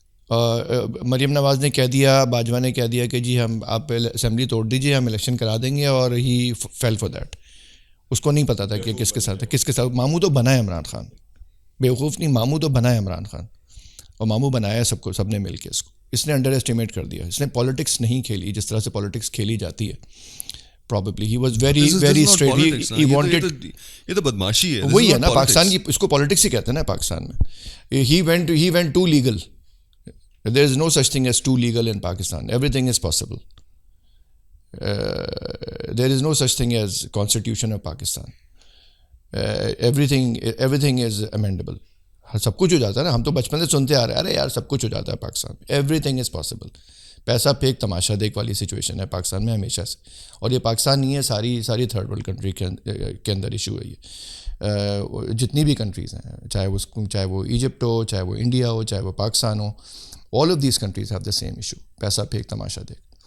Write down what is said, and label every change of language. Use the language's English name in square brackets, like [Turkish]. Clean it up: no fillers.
[Urdu] مریم نواز نے کہہ دیا, باجوہ نے کہہ دیا کہ جی آپ اسمبلی توڑ دیجیے, ہم الیکشن کرا دیں گے, اور [English] ہی feel for that. [Urdu] اس کو نہیں پتا تھا کہ کس کے ساتھ ماموں تو بنا ہے عمران خان, بیوقوف نہیں, ماموں تو بنا ہے عمران خان, اور ماموں بنایا سب نے مل کے. اس نے انڈر ایسٹیمیٹ کر دیا, اس نے پالیٹکس نہیں کھیلی جس طرح سے پالیٹکس کھیلی جاتی ہے. [English] Probably he was very straight. He wanted. [Urdu] یہ تو بدماشی ہے, وہی ہے نا پاکستان کی, اس کو پالیٹکس ہی کہتے ہیں نا پاکستان میں. [English] He went too legal. There is no such thing as too legal in Pakistan. Everything is possible. There is no such thing as Constitution of Pakistan. Everything is amendable. [Urdu] سب کچھ ہو جاتا ہے نا, ہم تو بچپن سے سنتے آ رہے ہیں, ارے یار سب کچھ ہو جاتا ہے پاکستان میں. [English] Everything is possible. [Urdu] پیسہ پھینک تماشا دیکھ والی سچویشن ہے پاکستان میں ہمیشہ سے, اور یہ پاکستان نہیں ہے, ساری تھرڈ ورلڈ کنٹری کے اندر ایشو ہے یہ. جتنی بھی کنٹریز ہیں, چاہے وہ ایجپٹ ہو, چاہے وہ انڈیا ہو, چاہے وہ پاکستان ہو, [English] all of these countries have the same issue, [Urdu] پیسہ پھینک تماشا دیکھ.